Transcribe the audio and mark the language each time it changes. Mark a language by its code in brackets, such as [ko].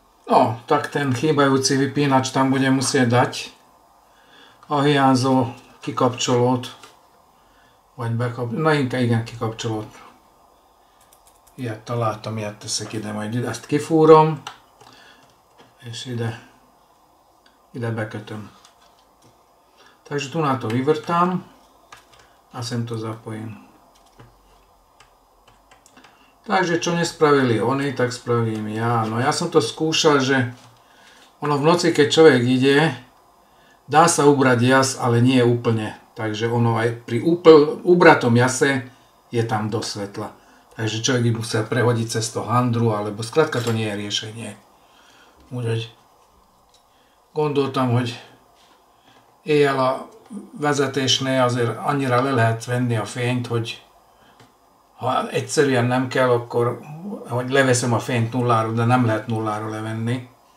[sk] No, tak ten chýbajúci vypínač tam budem musieť dať. [hu] Ahhiányzó kikapcsolót, vagy na inkább igen kikapcsolót. Ilyet találtam, ilyet teszek ide, majd ezt kifúrom, és ide bekötöm. [sk] Takže tu na to vyvrtám a sem to zapojím. Takže čo nespravili oni, tak spravím ja. No ja som to skúšal, že ono v noci, keď človek ide, dá sa ubrať jas, ale nie úplne. Takže ono aj pri ubratom jase je tam dosť svetla. Takže človek by musel prehodiť cez to handru, alebo skrátka to nie je riešenie. [hu] Úgyhogy gondoltam, hogy éjjel a vezetésnél azért annyira le lehet venni a fényt, hogy ha egyszerűen nem kell, akkor hogy leveszem a fényt nullára, de nem lehet nullára levenni.